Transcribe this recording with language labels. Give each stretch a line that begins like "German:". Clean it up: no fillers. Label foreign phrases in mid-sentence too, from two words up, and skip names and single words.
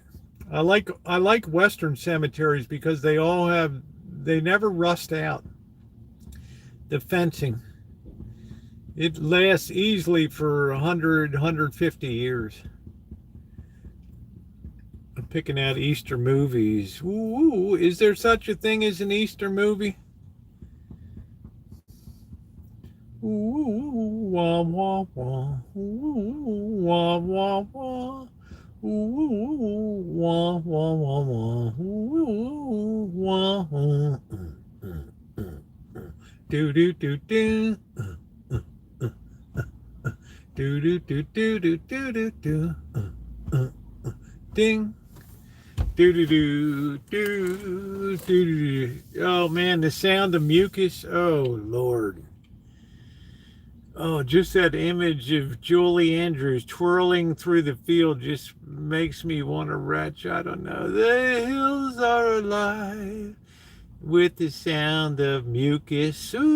English: I like Western cemeteries because they never rust out. The fencing. It lasts easily for 100, 150 years. I'm picking out Easter movies. Ooh, is there such a thing as an Easter movie? Ooh, wah, wah, wah. Ooh, wah, wah, wah. Ooh, wah, wah, wah, wah. Ooh, wah, wah. Do do do do. Do do do do do do do do. Ding. Do do do do do do. Oh man, the sound of mucus. Oh Lord. Oh, just that image of Julie Andrews twirling through the field just makes me want to retch. I don't know. The hills are alive with the sound of mucus.